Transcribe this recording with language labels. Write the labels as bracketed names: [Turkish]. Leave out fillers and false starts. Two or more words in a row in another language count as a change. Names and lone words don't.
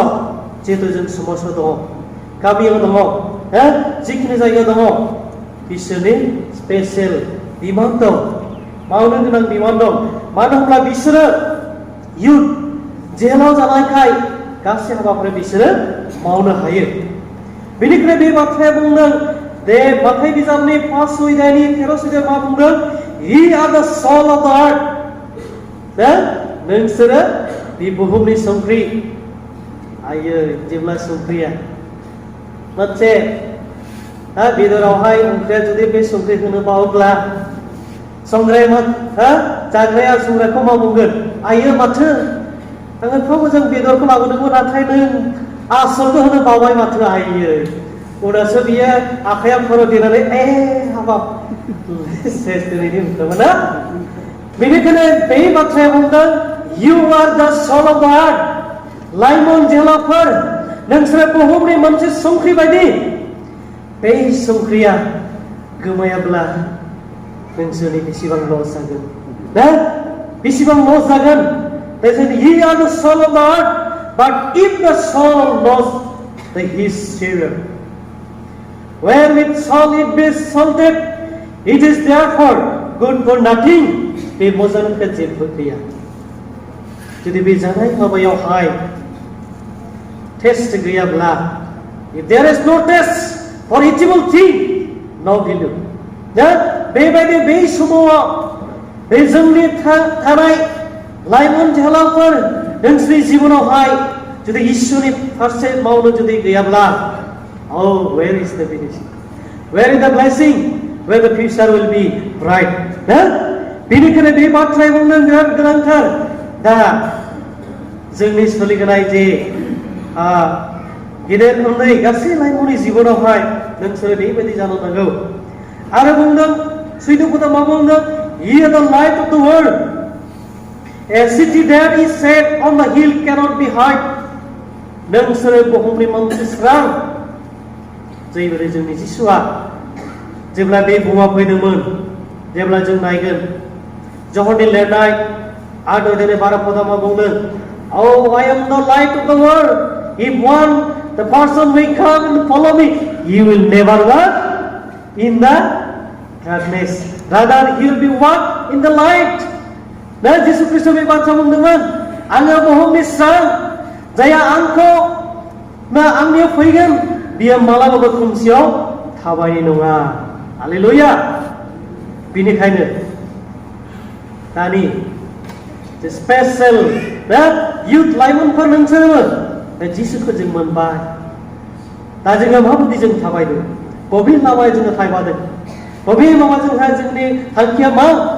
[Bodo] जिहेतु जों समाजाव दङ गामियाव दङ जिखिनि जायगायाव दङ बिसोरनि स्पेशल बिबान दं मावनो गोनां बिबान दं मानो होनब्ला बिसोरो युथ जेलाव जानायखाय गासै हाबाफोर बिसोरो मावनो हायो बेनिखायनो बे बाथ्राया बुंदों दे माथाइ बिजाबनि 5 अध्यायनि 13 सोदोब मा बुंदों [English] Ye are the salt of the earth [Bodo] नोंसोरो बे बुहुमनि संख्रि आयो जेब्ला संख्रिया मोनसे बेदरावहाय ओंख्रिया जुदि बे संख्रि होनो बावोब्ला संग्राया जाग्राया संग्राखौ मा बुंगोन आयो माथो आङो एफा मोजां बेदरखौ लाबोदोंमोन नाथाय नों आसलखौ होनो बावबाय माथो आयो उनावसो बियो आखाइया खर' देनानै हाबाब सेस दिनैनि बुंदोंमोन ना बेनिखायनो बे बाथ्राया बुंदों [English] You are the salt of the earth [Bodo] लाइमोन जोहोलावफोर नोंसोरो बुहुमनि मोनसे संख्रि बायदि बे संख्रिया गोमायाब्ला नोंसोरनि बेसेबां लस जागोन ना बेसेबां लस जागोन [English] They said, Ye are the salt of the earth, but if the salt lost his savor, wherewith salt it be salted, it is therefore good for nothing. [Bodo] बे मोजांनिफ्राय जेबो गैया जुदि बे जानाय माबायावहाय टेस्ट गैयाब्ला [English] if there is no taste for eatable thing, no value. [Bodo] बेबायदि बे समाव बे जोंनि थानाय लाइमोन जोहोलावफोर नोंसोरनि जिबनावहाय जुदि इसोरनि फारसे मावनो जुदि गैयाब्ला [English] where is the benefit? Where is the blessing? Where the future will be bright? [Bodo] बेनिखायनो बे बाथ्राया बुंनो बिराद गोनांथार दा जोंनि सोलिनाय जे गेदेर उन्दै गासै लाइमोननि जिबनावहाय नोंसोरो बेबायदि जानो नांगौ आरो बुंदों सैथोखौ मा बुंदों [English] Ye are the light of the world. A city that is set on the hill cannot be hid. [Bodo] नोंसोरो बुहुमनि मोनसे स्रां जेरैबायदि जोंनि जिसुआ जेब्ला बे बुहुमाव फैदोंमोन जेब्ला जों नायगोन जहरनि लिरनाय 8 अध्यायनि 12 पदआव मा बुंदों [English] I am the light of the world. If the person may come and follow me, he will never walk in the darkness. Rather, he will be walk in the light. [Bodo] दा जिसु ख्रीष्ट बे बाथ्रा बुंदोंमोन आङो बुहुमनि स्रां जायहा आंखौ आंनियाव फैगोन बियो मालाबाबो खोमसियाव थाबायनाय नङा हालेलुया बेनिखायनो दानि जे [English] special youth [Bodo] लाइमोनफोर नोंसोरबो बे जिसुखौ जों मोनबाय दा जोङो माबायदि जों थाबायदों बबे लामायाव जोङो थाबायदों बबे लामाजोंहाय जोंनि थांखिया मा